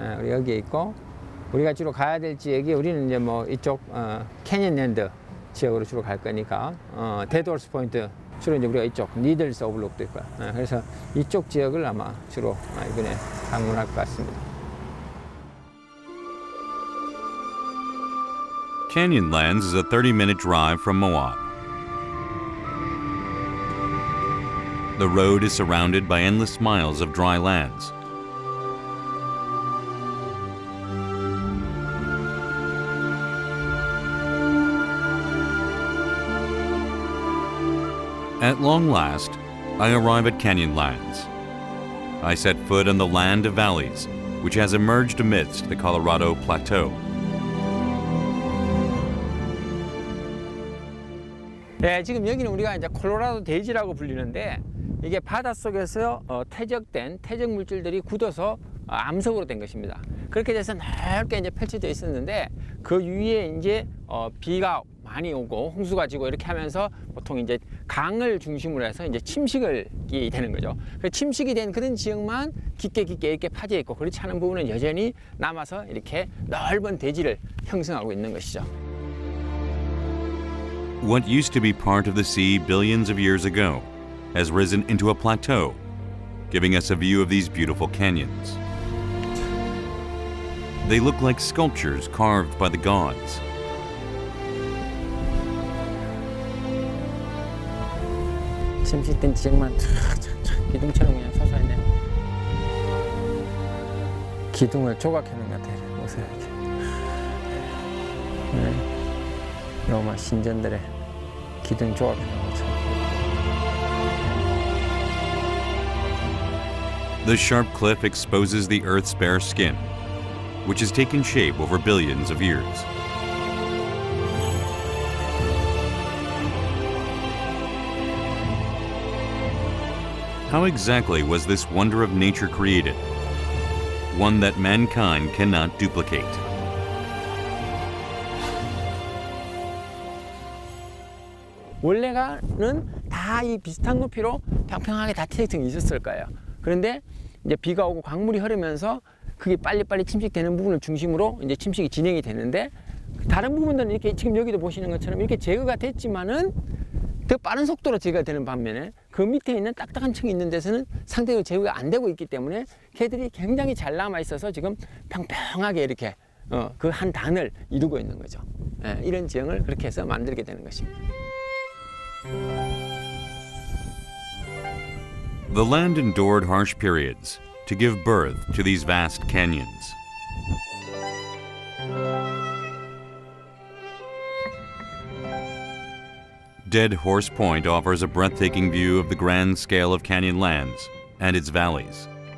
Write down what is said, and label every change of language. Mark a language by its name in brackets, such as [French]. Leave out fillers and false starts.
[Korean] 우리 여기에 있고, 우리가 주로 가야 될 지역이, 우리는 이제 뭐 이쪽 캐년랜드 지역으로 주로 갈 거니까 데드홀스 포인트, 주로 이제 우리가 이쪽 니들스 오블록도 있고요. 그래서 이쪽 지역을 아마 주로 이번에 방문할 것 같습니다. [English] Canyonlands is a 30-minute drive from Moab. The road is surrounded by endless miles of dry lands. At long last, I arrive at Canyonlands. I set foot on the Land of Valleys, which has emerged amidst the Colorado Plateau. [Korean] 네, 지금 여기는 우리가 이제 콜로라도 대지라고 불리는데, 이게 바닷속에서 퇴적된 퇴적 물질들이 굳어서 암석으로 된 것입니다. 그렇게 돼서 넓게 이제 펼쳐져 있었는데, 그 위에 이제 비가 많이 오고 홍수가 지고 이렇게 하면서 보통 이제 강을 중심으로 해서 이제 침식이 되는 거죠. 그 침식이 된 그런 지역만 깊게 이렇게 파져 있고, 그렇지 않은 부분은 여전히 남아서 이렇게 넓은 대지를 형성하고 있는 것이죠. [English] What used to be part of the sea billions of years ago has risen into a plateau, giving us a view of these beautiful canyons. They look like sculptures carved by the gods. [Korean] 침식된 지역만 기둥처럼 그냥 솟아 있네요. 기둥을 조각해 놓은 것 같아요. 보세요, 이렇게. 로마 신전들의 기둥 조각해 놓은 것처럼. [English] The sharp cliff exposes the Earth's bare skin, which has taken shape over billions of years. How exactly was this wonder of nature created? One that mankind cannot duplicate. [Korean] 원래는 다 이 비슷한 높이로 평평하게 다 퇴적층이 있었을 거예요. 그런데 이제 비가 오고 강물이 흐르면서 그게 빨리빨리 침식되는 부분을 중심으로 이제 침식이 진행이 되는데, 다른 부분들은 이렇게 지금 여기도 보시는 것처럼 이렇게 제거가 됐지만은 더 빠른 속도로 제거가 되는 반면에 그 밑에 있는 딱딱한 층이 있는 데서는 상대적으로 제거가 안 되고 있기 때문에 걔들이 굉장히 잘 남아 있어서 지금 평평하게 이렇게 그 한 단을 이루고 있는 거죠. 예, 이런 지형을 그렇게 해서 만들게 되는 것입니다. [English] The land endured harsh periods to give birth to these vast canyons. Dead Horse Point offers a breathtaking view of the grand scale of canyon lands and its valleys.